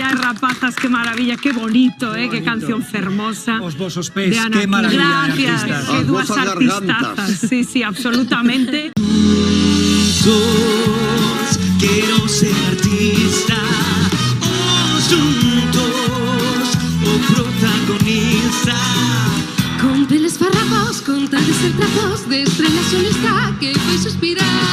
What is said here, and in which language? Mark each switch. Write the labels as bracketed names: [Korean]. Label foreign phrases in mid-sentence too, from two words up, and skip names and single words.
[Galician] rapazas, [Spanish] qué maravilla, qué bonito, [Galician] qué canción fermosa. Os vosos pés, de Ana [Spanish] qué maravilla de Gracias, artistas. qué [Galician] As dúas vosas gargantas. [Spanish] artistazas. Sí, sí, absolutamente. Quiero ser artista, juntos o protagonista. [Galician] Con peles farrapos, con trajes e trazos de estrella solista que fai suspirar.